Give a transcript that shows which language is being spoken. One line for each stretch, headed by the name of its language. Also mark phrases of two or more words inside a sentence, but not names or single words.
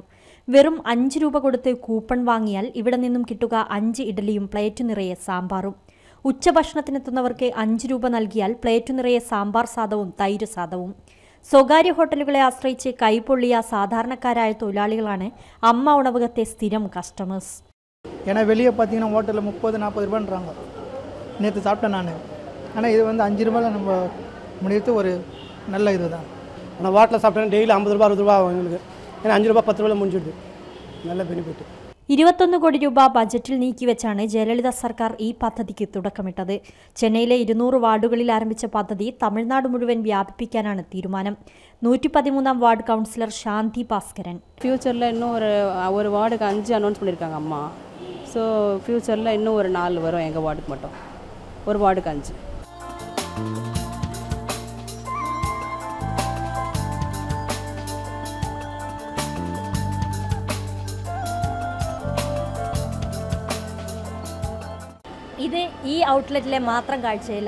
Malayalam: വെറും 5 രൂപ കൊടുത്ത് കൂപ്പൺ വാങ്ങിയാൽ ഇവിടെ നിന്നും കിട്ടുക 5 ഇഡലിയും പ്ലേറ്റ് നിറയെ സാമ്പാറും. ഉച്ചഭക്ഷണത്തിനെത്തുന്നവർക്ക് 5 രൂപ നൽകിയാൽ പ്ലേറ്റ് നിറയെ സാമ്പാർ സാദവും തൈര് സാദവും. സ്വകാര്യ ഹോട്ടലുകളെ ആശ്രയിച്ച് കൈപൊള്ളിയ സാധാരണക്കാരായ തൊഴിലാളികളാണ് അമ്മ ഉണവകത്തെ സ്ഥിരം കസ്റ്റമേഴ്സ്.
Tamil: ஏன்னா வெளியே பார்த்தீங்கன்னா ஹோட்டலில் 30-40 ரூபான்றாங்க. நேற்று சாப்பிட்டேன் நான். ஆனால் இது வந்து 5 ரூபாயில் நம்ம முடியறது ஒரு நல்ல இதுதான். ஆனால் ஹோட்டலில் சாப்பிட்டேன்னா டெய்லி 50 ரூபா 60 ரூபா ஆகும் எங்களுக்கு. ஏன்னா 5 ரூபா 10 ரூபாயில் முடிஞ்சிடுது. நல்ல பெனிഫിറ്റ്.
Malayalam: 21 കോടി രൂപ ബജറ്റിൽ നീക്കിവെച്ചാണ് ജയലളിത സർക്കാർ ഈ പദ്ധതിക്ക് തുടക്കമിട്ടത്. ചെന്നൈയിലെ 200 വാർഡുകളിൽ ആരംഭിച്ച പദ്ധതി തമിഴ്നാട് മുഴുവൻ വ്യാപിപ്പിക്കാനാണ് തീരുമാനം. 113ാം വാർഡ് കൗൺസിലർ ശാന്തി ഭാസ്കരൻ.
Tamil: ഫ്യൂച്ചറിൽ இன்னும் ஒரு வார்டுக்கு 5 அனௌன்ஸ் பண்ணியிருக்காங்க அம்மா. ஸோ ஃப்யூச்சரில் இன்னும் ஒரு 4 வரும் எங்கள் வார்டுக்கு மட்டும். ஒரு வார்டுக்கு 5.
Malayalam: ഇത് ഈ ഔട്ട്ലെറ്റിലെ മാത്രം കാഴ്ചയില്ല.